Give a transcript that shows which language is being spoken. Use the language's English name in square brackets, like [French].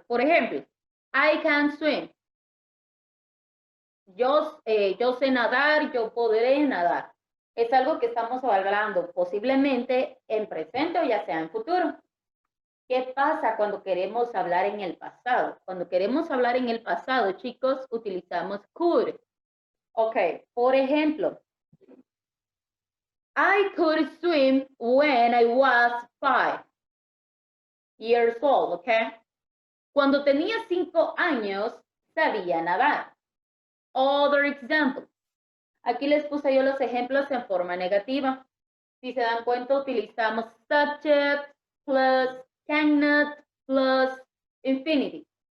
[Spanish] Por ejemplo, [English] I can swim. [Spanish] Yo sé nadar, yo podré nadar. Es algo que estamos hablando posiblemente en presente o ya sea en futuro. ¿Qué pasa cuando queremos hablar en el pasado? Cuando queremos hablar en el pasado, chicos, utilizamos could. [English] Ok, [Spanish] por ejemplo, [English] I could swim when I was 5 years old, ok. [Spanish] Cuando tenía 5 años, sabía nadar. [English] Other example. [Spanish] Aquí les puse yo los ejemplos en forma negativa. Si se dan cuenta, utilizamos [English] subject plus cannot plus infinity.